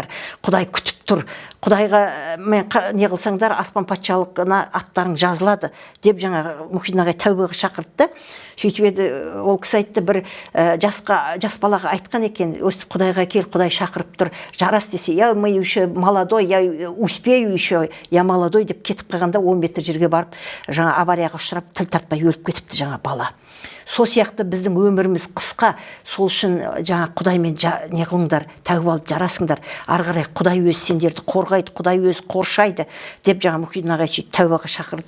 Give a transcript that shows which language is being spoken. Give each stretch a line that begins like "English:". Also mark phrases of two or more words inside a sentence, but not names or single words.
Kazakh: Құдай күтіп тұр. Құдайға мен не қылсаңдар, аспан патшалығына аттарың жазылады деп жаңа Мұхидин ағай тәубеге шақыртты. Сөйтіп еді, ол кісі айтты, бір жас балаға айтқан екен, өстіп Құдайға кел, Құдай шақырып тұр, жарас десе,
Russian: я мы еще молодой, я успею еще, я молодой
Kazakh: деп кетіп қалғанда 10 метр жерге барып, жаңа аварияға ұшырап, тіл тартпай өліп кетіпті жаңа бала. Сол сияқты біздің өміріміз қысқа, сол үшін жаңа Құдаймен не қылыңдар, тәубе алып жарасыңдар, ары қарай Құдай өзі сендерді қорғайды, Құдай өзі қоршайды деп жаңа Мұхидин ағай тәубеге шақырды.